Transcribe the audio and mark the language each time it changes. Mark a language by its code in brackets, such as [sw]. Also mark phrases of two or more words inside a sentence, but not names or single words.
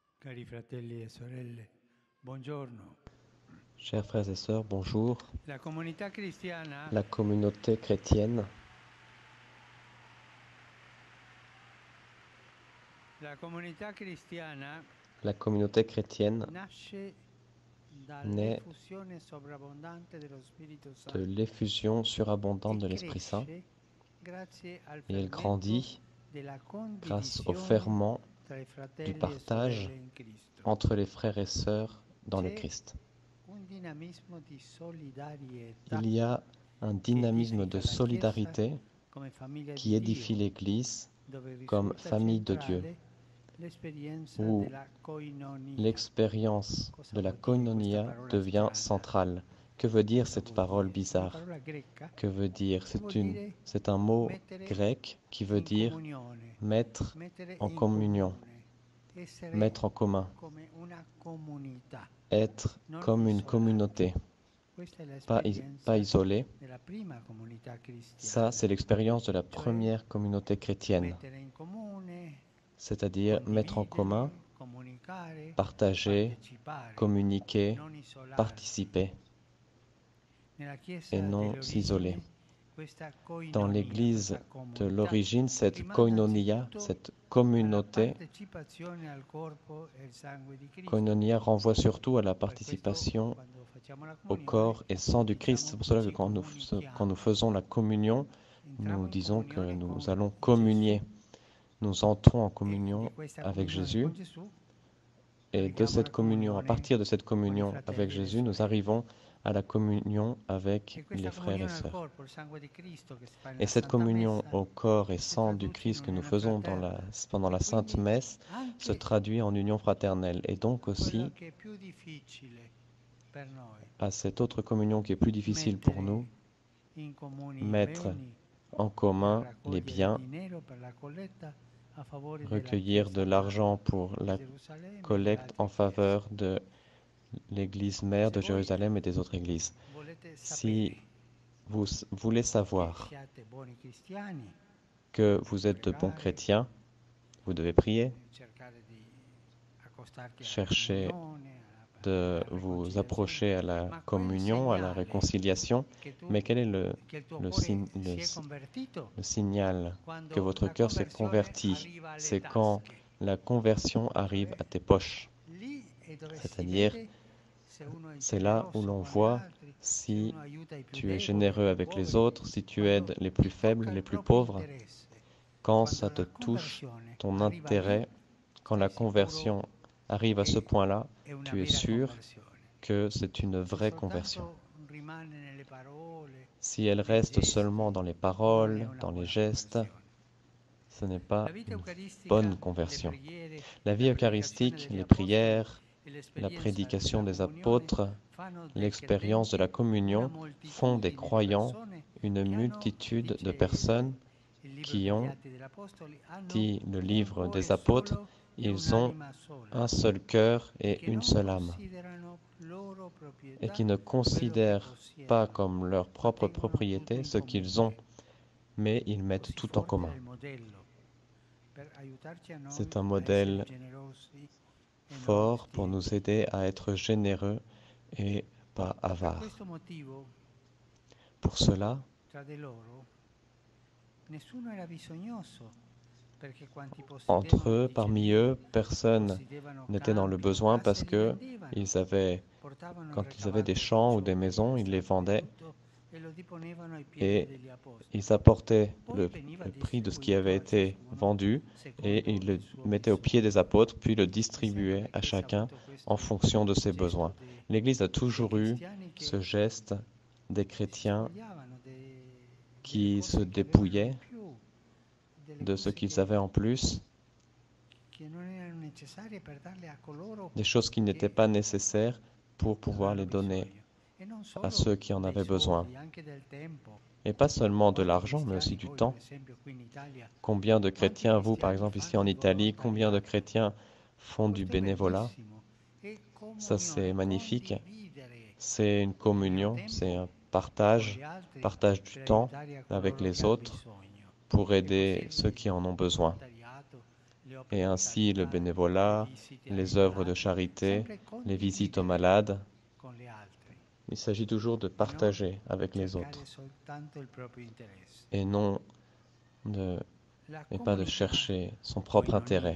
[it] Cari fratelli e sorelle, buongiorno. [fr] Chers frères et sœurs, bonjour. [it] La comunità cristiana, [fr] La communauté chrétienne, [it] la comunità cristiana [fr] la communauté chrétienne [it] nasce [fr] naît [it] dall'effusione sovrabbondante dello Spirito [fr] de [it] Santo [fr] l'effusion surabondante [it] e [fr] de l'Esprit Saint [it] cresce grazie al [fr] et elle [it] fermento [fr] grandit [it] della [fr] grâce au [it] condivisione [fr] ferment [it] tra i [fr] du [it] fratelli e [fr] partage [it] sorelle in Cristo. [fr] entre les frères et sœurs dans le [it] C'è [fr] Christ. [it] un dinamismo di solidarietà [fr] Il y a un [it] che [fr] dynamisme de [it] edifica la Chiesa [fr] solidarité [it] come famiglia [fr] qui [it] di [fr] édifie [it] Dio, [fr] l'Église [it] dove [fr] comme [it] risulta [fr] famille de Dieu, [it] centrale l'esperienza [fr] où [it] della koinonia. [fr] l'expérience [it] Cosa [fr] de la [it] vuol dire questa [fr] koinonia [it] parola [fr] devient [it] strana? [fr] centrale. Que veut dire [it] Cosa [fr] cette [it] vuol [fr] parole [it] dire? Una [fr] bizarre? [it] parola greca [fr] Que veut dire? [it] che vuol dire [fr] C'est un mot [it] mettere [fr] grec qui veut [it] in [fr] dire [it] comunione, [fr] mettre [it] mettere [fr] en [it] in [fr] communion, [it] comune, essere [fr] mettre en commun, [it] come una comunità, [fr] être [it] non [fr] comme une [it] isolati. [fr] communauté, [it] Questa è [fr] pas [it] l'esperienza [fr] isolée. [it] della prima comunità [fr] Ça, [it] cristiana, [fr] c'est l'expérience de la [it] cioè [fr] première communauté chrétienne, [it] mettere in comune, [fr] c'est-à-dire mettre en commun, [it] condividere, comunicare, [fr] partager, [it] partecipare, [fr] communiquer, [it] non isolarsi. [fr] participer [it] Nella [fr] et [it] Chiesa [fr] non [it] delle [fr] s'isoler. [it] origini, questa [fr] Dans [it] koinonia, [fr] l'Église [it] questa [fr] de [it] comunità [fr] l'origine, cette [it] rimanda [fr] koinonia, [it] anzitutto [fr] cette [it] alla [fr] communauté, [it] partecipazione al corpo e al sangue di Cristo. [fr] koinonia renvoie surtout à la [it] Per questo, [fr] participation [it] quando facciamo la [fr] au [it] comunione, [fr] corps et sang du Christ. C'est [it] diciamo [fr] pour cela que [it] ci [fr] quand nous [it] comunichiamo. [fr] faisons la communion, [it] Entriamo [fr] nous [it] in [fr] disons que [it] comunione [fr] nous [it] con [fr] allons [it] Gesù [fr] communier. Nous entrons en [it] e di [fr] communion [it] questa [fr] avec [it] comunione [fr] Jésus [it] con Gesù [fr] et de [it] arriviamo alla [fr] cette communion, à [it] comunione [fr] partir de cette [it] con i [fr] communion avec [it] fratelli e le [fr] Jésus, nous [it] sorelle. [fr] arrivons à la communion avec [it] E [fr] les [it] questa [fr] frères et [it] comunione al [fr] sœurs. [it] corpo, il sangue di Cristo che si fa [fr] Et [it] nella [fr] cette [it] Santa [fr] communion [it] Messa, [fr] au corps et [it] si [fr] sang du [it] traduce in [fr] Christ que nous [it] unione [fr] faisons [it] fraterna [fr] pendant [it] e [fr] la Sainte [it] quindi [fr] Messe se [it] anche [fr] traduit en union fraternelle. Et donc [it] quello [fr] aussi [it] che è più difficile per noi, [fr] à cette autre communion qui est plus difficile pour nous, [it] mettere in comuni i [fr] mettre [it] beni [fr] en [it] per [fr] commun les [it] raccogliere [fr] biens, [it] dinero per la colletta a favore della [fr] recueillir de [it] Chiesa [fr] l'argent [it] Madre [fr] pour [it] di [fr] la [it] Gerusalemme e di [fr] collecte en [it] altre chiese. [fr] faveur de l'Église mère [it] Se [fr] de [it] voi [fr] Jérusalem et des autres églises. [it] volete [fr] Si [it] sapere [fr] vous voulez [it] che [fr] savoir [it] siate buoni cristiani, [fr] que vous êtes de bons [it] pregare, [fr] chrétiens, vous devez prier, [it] cercare di accostarti alla [fr] chercher [it] comunione, [fr] de [it] alla [fr] vous [it] riconciliazione, [fr] approcher à la [it] ma quel [fr] communion, à la [it] segnale [fr] réconciliation. Mais quel est [it] che il tuo [fr] le, [it] cuore [fr] le, [it] si è convertito [fr] le signal que [it] quando [fr] votre [it] la [fr] cœur s'est [it] conversione [fr] converti? [it] arriva alle [fr] C'est quand [it] tasche. [fr] la conversion arrive [it] Cioè, [fr] à tes poches. [it] lì è dove si [fr] C'est-à-dire, [it] vede se uno è [fr] c'est là où [it] generoso [fr] l'on [it] con gli [fr] voit [it] altri, se [fr] si [it] uno aiuta i più [fr] tu es [it] deboli, i [fr] généreux [it] più [fr] avec les [it] poveri, [fr] autres, si tu [it] quando [fr] aides les plus [it] ti [fr] faibles, [it] tocca [fr] les [it] il [fr] plus [it] proprio [fr] pauvres, [it] interesse. [fr] quand ça [it] Quando [fr] te [it] la [fr] touche, [it] conversione [fr] ton [it] arriva lì, [fr] intérêt, quand la [it] stai sicuro [fr] conversion arrive à ce [it] che [fr] point-là, [it] è una [fr] tu es [it] vera [fr] sûr [it] conversione. [fr] que c'est une [it] Se [fr] vraie conversion. [it] soltanto rimane nelle parole, [fr] Si elle [it] nei [fr] reste [it] gesti, [fr] seulement dans les [it] non è [fr] paroles, [it] una [fr] dans les [it] buona [fr] gestes, [it] conversione. [fr] ce n'est [it] La [fr] pas [it] vita [fr] une [it] eucaristica, [fr] bonne [it] le [fr] conversion. [it] preghiere, [fr] La vie [it] la predicazione [fr] eucharistique, [it] degli [fr] les [it] apostoli [fr] prières, [it] e [fr] la [it] l'esperienza [fr] prédication [it] della [fr] des [it] comunione [fr] apôtres, [it] fanno dei [fr] l'expérience de la [it] credenti una [fr] communion font des [it] moltitudine di [fr] croyants [it] persone [fr] une [it] che hanno, [fr] multitude [it] dice [fr] de personnes [it] il libro [fr] qui [it] degli [fr] ont [it] Atti degli Apostoli, hanno [fr] dit le [it] un [fr] livre [it] cuore [fr] des apôtres, [it] solo e [fr] ils ont [it] un'anima sola [fr] un seul cœur [it] e [fr] et [it] che [fr] une [it] non [fr] seule âme, [it] considerano loro [fr] et [it] proprietà [fr] qui ne [it] quello che [fr] considèrent pas [it] possiedono, [fr] comme leur [it] ma [fr] propre [it] tengono tutto [fr] propriété [it] in [fr] ce qu'ils ont, [it] comune. [fr] mais ils mettent [it] Così [fr] tout en [it] forte era [fr] commun. [it] il modello per aiutarci a [fr] C'est [it] noi [fr] un [it] a essere [fr] modèle [it] generosi e non [fr] fort pour [it] mestieri. [fr] nous aider à être généreux et pas [it] Per [fr] avares. [it] questo motivo, [fr] Pour cela, [it] tra di loro, nessuno era bisognoso, perché quanti [fr] entre [it] possedevano, [fr] eux, [it] dice [fr] parmi [it] Dio, [fr] eux, personne [it] possedevano [fr] n'était dans le [it] campi o [fr] besoin parce [it] case, li [fr] que [it] vendevano, [fr] ils avaient, [it] portavano il [fr] quand ils avaient des [it] ricavato [fr] champs ou des [it] precioso, [fr] maisons, ils les [it] graziato di [fr] vendaient [it] tutto e lo deponevano ai piedi [fr] et [it] degli apostoli. [fr] ils apportaient [it] Poi veniva [fr] le prix de ce qui [it] distribuito [fr] avait [it] a [fr] été [it] ciascuno [fr] vendu et [it] secondo [fr] ils le [it] il suo [fr] mettaient aux pieds des [it] bisogno. [fr] apôtres, puis le [it] E sempre [fr] distribuaient [it] la [fr] à [it] Chiesa ha [fr] chacun [it] avuto [fr] en [it] questo [fr] fonction de ses [it] gesto [fr] besoins. L'Église a [it] dei [fr] toujours eu [it] cristiani [fr] ce [it] che [fr] geste des [it] si [fr] chrétiens [it] spogliavano delle [fr] qui se [it] cose che avevano di [fr] dépouillaient [it] più, delle [fr] de ce [it] cose [fr] qu'ils avaient en plus, [it] che non erano necessarie per darle a coloro [fr] des choses qui n'étaient [it] che [fr] pas nécessaires pour pouvoir [it] avevano [fr] les donner [it] bisogno. E non [fr] à [it] solo [fr] ceux qui en [it] dei [fr] avaient besoin. [it] soldi, anche del tempo. [fr] Et pas seulement de [it] Quanti [fr] l'argent, mais aussi [it] cristiani, [fr] du [it] voi per [fr] temps. [it] esempio qui in Italia, [fr] Combien de [it] quanti [fr] chrétiens, vous par [it] cristiani [fr] exemple ici [it] fanno [fr] en [it] il [fr] Italie, combien de [it] volontariato? [fr] chrétiens font du [it] Questo è [fr] bénévolat? [it] bellissimo. E [fr] Ça c'est [it] comunione, [fr] magnifique. [it] condividere [fr] C'est une [it] il mio [fr] communion, c'est [it] tempo [fr] un [it] con [fr] partage, [it] gli altri [fr] partage du [it] per [fr] temps [it] aiutare a [fr] avec [it] coloro che [fr] les [it] hanno [fr] autres [it] bisogno. [fr] pour [it] E così [fr] aider ceux qui en ont [it] il [fr] besoin. [it] volontariato, [fr] et ainsi le bénévolat, les œuvres de charité, les visites aux malades. Il s'agit toujours de partager avec les autres et pas de chercher son propre intérêt.